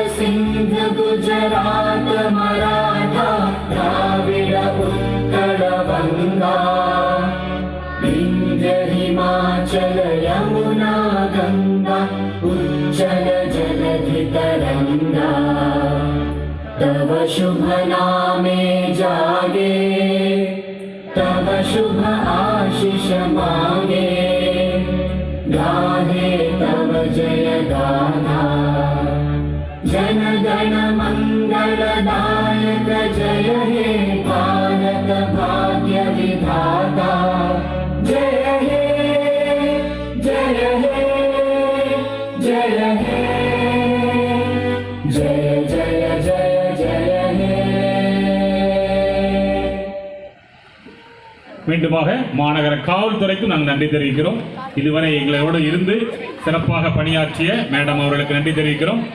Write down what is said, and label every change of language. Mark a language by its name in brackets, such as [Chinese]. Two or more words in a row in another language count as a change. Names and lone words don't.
[Bangla] সিন্ধ গুজরাট মারাঠা দ্রাবিড় উৎকল গঙ্গা, বিন্ধ্য হিমাচল যমুনা গঙ্গা উজ্জল জলধি তরঙ্গা, তব শুভ নামে জাগে, তব শুভ আশিস মাঙ্গে, গাহে তব জয় গাথা, জন গণ মঙ্গলদায়ক জয় হে ভারত ভাগ্য বিধাতা, জয় হে জয় হে জয় হে জয় জয় জয় জয় হে. [Tamil] மீண்டுமாக மாநகர காவல்துறைக்கு நாங்கள் நன்றி தெரிவிக்கிறோம். இதுவரை எங்களோடு இருந்து சிறப்பாக பணியாற்றிய மேடம் அவர்களுக்கு நன்றி தெரிவிக்கிறோம்.